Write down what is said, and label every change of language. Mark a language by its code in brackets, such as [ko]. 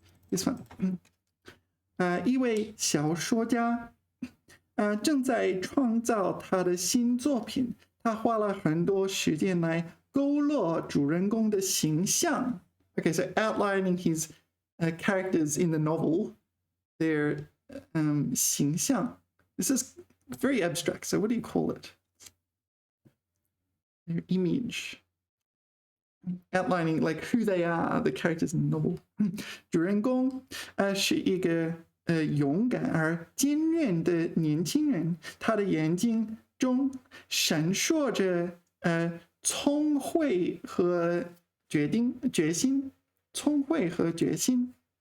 [en] this one [zh] 一位小说家正在创造他的新作品他花了很多时间来勾勒主人公的形象 [en] Okay, so outlining his characters in the novel, their 形象 This is very abstract, so what do you call it? Their image. Outlining like who they are, the characters in the novel. [zh] 主人公是一个勇敢而坚韧的年轻人，他的眼睛中闪烁着聪慧和决心，聪慧和决心，